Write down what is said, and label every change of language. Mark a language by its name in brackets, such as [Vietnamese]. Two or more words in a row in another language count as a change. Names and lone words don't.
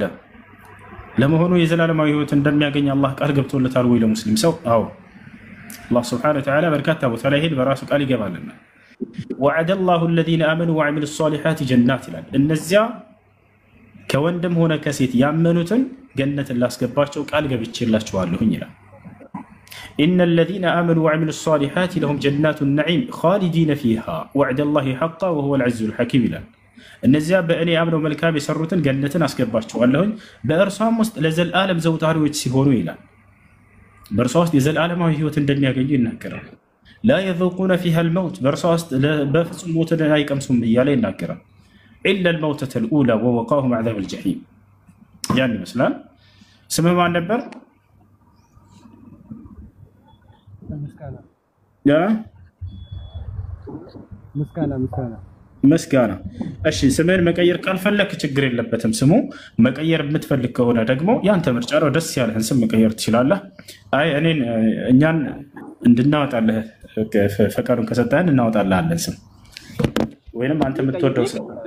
[Amharic] ለመሆኑ የዘላለማዊ ሕይወት እንደሚያገኝ አላህ ቃል ገብቶለታል ወይ ለሙስሊም ሰው? አዎ። አላህ [Arabic] سبحانه وتعالى [Amharic] በርካታ ቦታ ላይ ሄድ በራሱ ቃል ይገባልና [Arabic] وعد الله الذين آمنوا وعملوا الصالحات جنات [Amharic] ይላል። እነዚያ ከወንድም ሆነ ከሴት ያመኑትን ገነትን ላስገባቸው ቃል ገብቼላችኋለሁኝ ይላል። [Arabic] إن الذين آمنوا وعملوا الصالحات لهم جنات النعيم خالدين فيها وعد الله حقا وهو العزيز الحكيم [Amharic] ይላል። እነዚያ በእኔ አምነው መልካም የሰሩትን ገነትን አስገባቸዋለሁኝ በእርሷም ውስጥ ለዘላለም ዘውታሪዎች ሲሆኑ ይላል። በእርሷ ውስጥ የዘላለማዊ ህይወት እንደሚያገኙ ይናገራል። [Arabic] لا يذوقون فيها الموت [Amharic] በእርሷ ውስጥ በፍጹም ሞትን አይቀምሱም እያለ ይናገራል። [Arabic] إلا الموتة الأولى ووقاهم عذاب الجحيم [Amharic] ያን ይመስላል። ስምህ ማን ነበር? ምስጋና። እሺ ስምህን መቀየር ካልፈለክ ችግር የለበትም። ስሙ መቀየር የምትፈልግ ከሆነ ደግሞ ያንተ ምርጫ ነው። ደስ ያለህን ስም መቀየር ትችላለህ። አይ እኛን እንድናወጣለህ ፈቃዱን ከሰጠህን እናወጣልሃለን ስም ወይንም አንተ የምትወደው ስም